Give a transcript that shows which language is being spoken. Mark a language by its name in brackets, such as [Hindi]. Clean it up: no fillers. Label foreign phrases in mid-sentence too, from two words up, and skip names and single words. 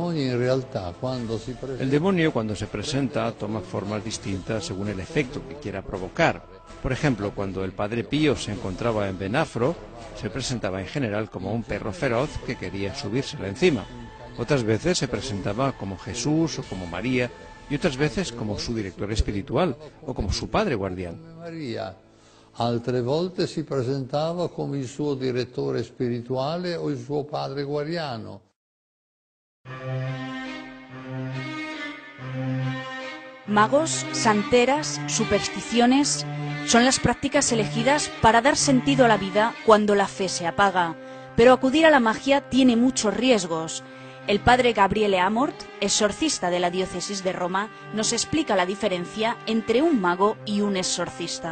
[Spanish] demonio, cuando se presenta, toma formas distintas según el efecto que quiera provocar. Por ejemplo, cuando el padre Pío se encontraba en Benafro, se presentaba en general como un perro feroz que quería subírsele encima. Otras veces se presentaba como Jesús o como María, y otras veces como su director espiritual o como su padre guardián. [Italian] Altre volte si presentava come il suo direttore spirituale o il suo padre guardiano. [Spanish] Magos, santeras, supersticiones son las prácticas elegidas para dar sentido a la vida cuando la fe se apaga. Pero acudir a la magia tiene muchos riesgos. El padre Gabriele Amorth, exorcista de la diócesis de Roma, nos explica la diferencia entre un mago y un exorcista.